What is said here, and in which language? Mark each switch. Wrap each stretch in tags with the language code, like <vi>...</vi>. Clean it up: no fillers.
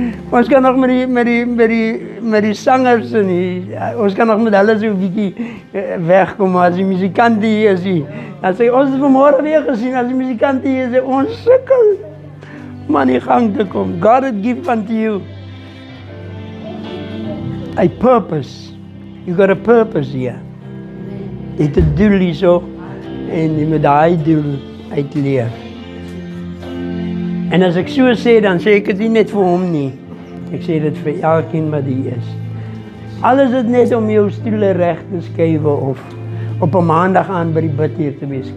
<af>Ons kan nog met die sangers en ons kan nog met hulle so 'n bietjie wegkom, maar as die musikant hier is, dan sê ons het vanmôre weer gesien, as die musikant hier is, ons sukkel om aan die gang te kom.</af> <en>God had given unto you a purpose. You got a purpose here.</en> <af>Jy het 'n doel hierso en jy moet daai doel uitleef. En as ek so sê, dan sê ek dit nie net vir hom nie. Ek sê dit vir elkeen wat hier is. Alles is net om jou stoele reg te skuif of op 'n maandag aan by die bid hier te wees.</af>